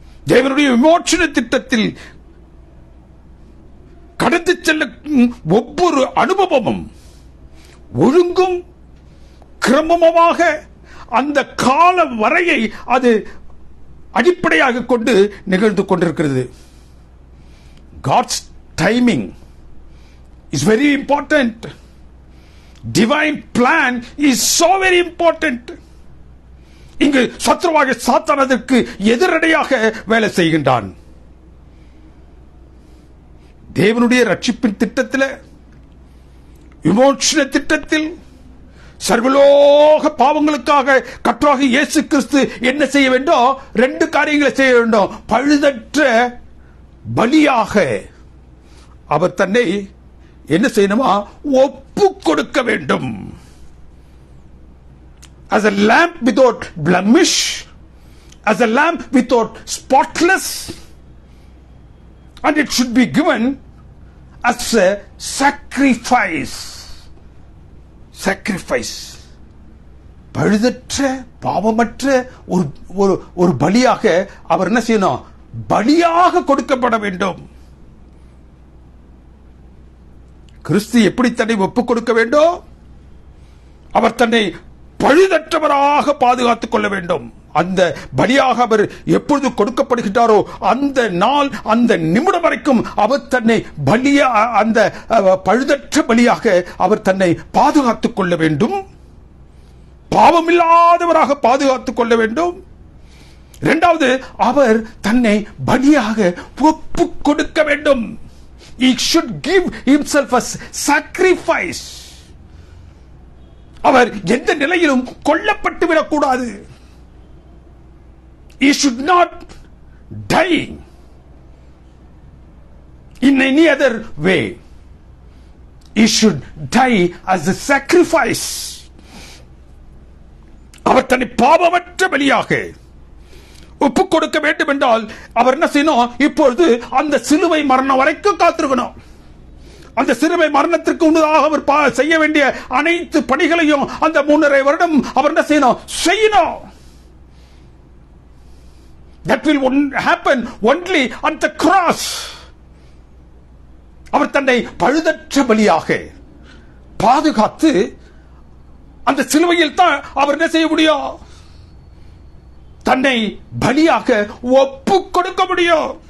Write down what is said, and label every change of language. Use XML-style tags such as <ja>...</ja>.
<ta>தேவனுடைய விமோசன திட்டத்தில் கடந்து செல்லும் ஒவ்வொரு அனுபவமும் ஒழுங்கும் கிரமமாக அந்த கால வரையை அது அடிப்படையாக கொண்டு நிகழ்ந்து கொண்டிருக்கிறது.</ta> <en>God's timing is very important. Divine plan is so very important.</en> <ta>இங்கு சத்ருவாக சாத்தான் அதற்கு எதிரடையாக வேலை செய்கின்றான். தேவனுடைய ரட்சிப்பின் திட்டத்தில், விமோசன திட்டத்தில் சர்வலோக பாவங்களுக்காக கர்த்தராகிய இயேசு கிறிஸ்து என்ன செய்ய வேண்டும்? 2 காரியங்களை செய்ய வேண்டும். பழுதற்ற பலியாக அவர் தன்னை என்ன செய்யணுமா? ஒப்பு கொடுக்க வேண்டும்.</ta> <en>As a lamb without blemish, as a lamb without spotless, and it should be given as a sacrifice. Sacrifice.</en> <ta>பழுதற்ற பாவமற்ற ஒரு பலியாக அவர் என்ன செய்யணும்? பலியாக கொடுக்கப்பட வேண்டும். கிறிஸ்து எப்படி தன்னை ஒப்புக் கொடுக்க வேண்டும்? அவர் தன்னை பழுதற்றவராக பாதுகாத்துக் கொள்ள வேண்டும். அந்த பலியாக அவர் எப்பொழுது கொடுக்கப்படுகின்றாரோ அந்த நாள், அந்த நிமிடம் வரைக்கும் அவர் தன்னை அந்த பழுதற்ற பலியாக அவர் தன்னை பாதுகாத்துக் கொள்ள வேண்டும். பாவமில்லாதவராக பாதுகாத்துக் கொள்ள வேண்டும். இரண்டாவது, அவர் தன்னை பலியாக ஒப்புக் கொடுக்க வேண்டும்.</ta> <en>He should give himself as sacrifice.</en> <ta>அவர் எந்த நிலையிலும் கொல்லப்பட்டு விடக்கூடாது.</ta> <en>He should not die in any other way. He should die as a sacrifice.</en> <ta>அவர் தன்னை பாவமற்ற பலியாக ஒப்புக் கொடுக்க வேண்டும் என்றால் அவர் என்ன செய்யணும்? இப்பொழுது அந்த சிலுவை மரணம் வரைக்கும் காத்திருக்கணும். அந்த சிலுவை மரணத்திற்கு முன்னதாக அவர் செய்ய வேண்டிய அனைத்து பணிகளையும் அந்த 3.5 வருடம் அவர் என்ன செய்யணும்?</ta> <en>That will happen only on the cross.</en> <ta>அவர் தன்னை பழுதற்ற பலியாக பாதுகாத்து அந்த சிலுவையில் தான் அவர் என்ன செய்ய முடியும்? தன்னை பலியாக ஒப்புக் கொடுக்க முடியும்.</ta>